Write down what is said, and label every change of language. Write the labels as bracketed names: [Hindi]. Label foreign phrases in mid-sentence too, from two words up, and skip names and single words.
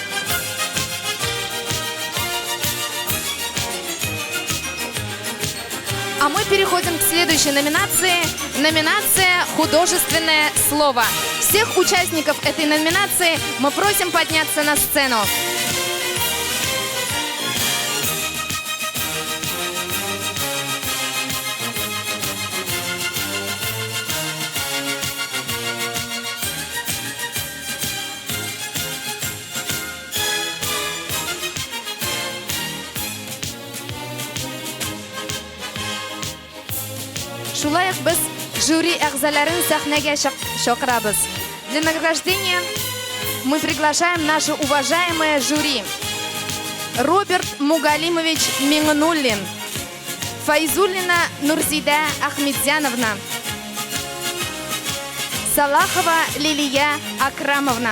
[Russian] А мы переходим к следующей номинации. Номинация «Художественное слово». Всех участников этой номинации мы просим подняться на сцену. [Tatar] Шулай ук без жюри әгъзаларын сәхнәгә шакырабыз. [Russian] Для награждения мы приглашаем наше уважаемое жюри. Роберт Мугалимович Миңнуллин, Файзуллина Нурзида Ахмедзяновна, Салахова Лилия Акрамовна.